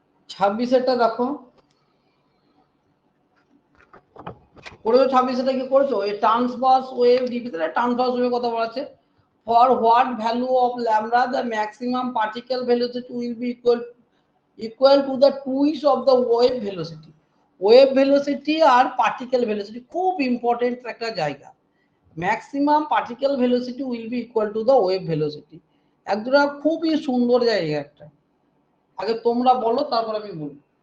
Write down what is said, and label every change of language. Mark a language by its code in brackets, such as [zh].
[bn] 26-এরটা দেখো, করেছো 26-এটা কি করেছো? এই ট্রান্সভার্স ওয়েভ ডিভিশনে ট্রান্সভার্স ওয়েভ কথা বলা আছে। [en] For what value of lambda the maximum particle velocity will be equal to the twist of the wave velocity. [bn] Wave velocity আর particle velocity খুব ইম্পর্টেন্ট একটা জায়গা। [en] Maximum particle velocity will be equal to the wave velocity. [bn] একদম খুবই সুন্দর জায়গা একটা। আগে তোমরা বলো, তারপর আমি বলবো।